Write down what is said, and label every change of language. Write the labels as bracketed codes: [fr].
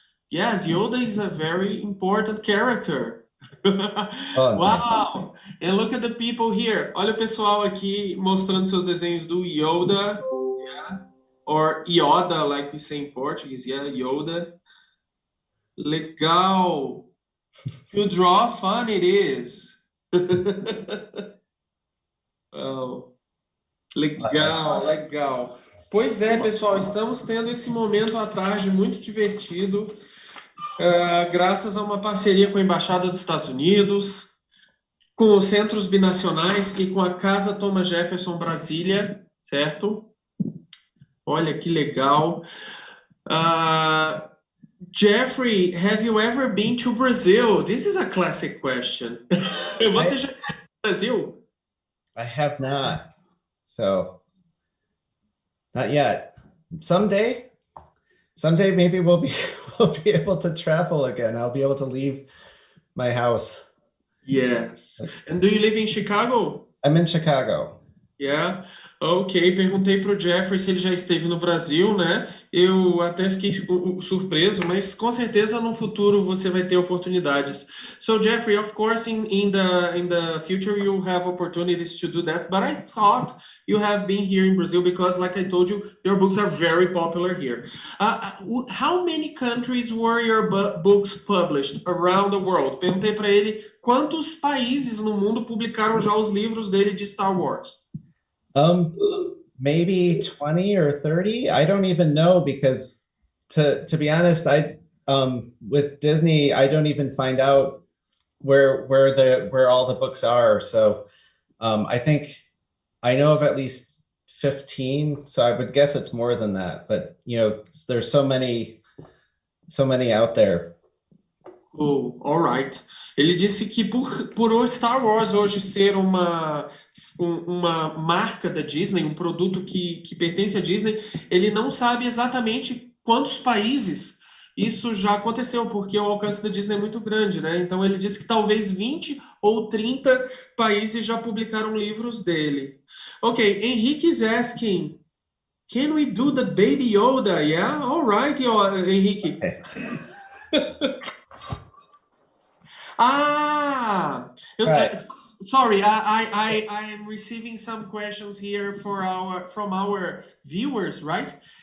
[en] Yes, Yoda is a very important character. Wow! And look at the people here. [pt] Olha o pessoal aqui mostrando seus desenhos do Yoda, yeah. [en] Or Yoda, like we say in Portuguese, yeah, Yoda. Legal! To draw, fun it is. [pt] Oh, legal, legal. Pois é, pessoal, estamos tendo esse momento à tarde muito divertido, graças a uma parceria com a Embaixada dos Estados Unidos, com os Centros Binacionais e com a Casa Thomas Jefferson Brasília, certo? Olha que legal. [en] Jeffrey, have you ever been to Brazil? This is a classic question. [pt] Você já foi no Brasil? [en] I have not. So, not yet. Someday maybe we'll be able to travel again. I'll be able to leave my house. Yes. And do you live in Chicago? I'm in Chicago. Yeah. [pt] Ok, perguntei para o Jeffrey se ele já esteve no Brasil, né? Eu até fiquei surpreso, mas com certeza no futuro você vai ter oportunidades. [en] So Jeffrey, of course, in the future you have opportunities to do that, but I thought you have been here in Brazil because, like I told you, your books are very popular here. How many countries were your books published around the world? [pt] Perguntei para ele quantos países no mundo publicaram já os livros dele de Star Wars. [en] Maybe 20 or 30. I don't even know, because to be honest, with Disney, I don't even find out where all the books are. So I think I know of at least 15, so I would guess it's more than that. But you know, there's so many out there. Oh, all right. [pt] Ele disse que por o Star Wars hoje ser uma marca da Disney, um produto que pertence à Disney, ele não sabe exatamente quantos países isso já aconteceu, porque o alcance da Disney é muito grande, né? Então ele disse que talvez 20 ou 30 países já publicaram livros dele. [en] Ok, Henrique is asking, can we do the Baby Yoda? Yeah, all right, Henrique. Okay. Right. Sorry, I am receiving some questions here from our viewers, right?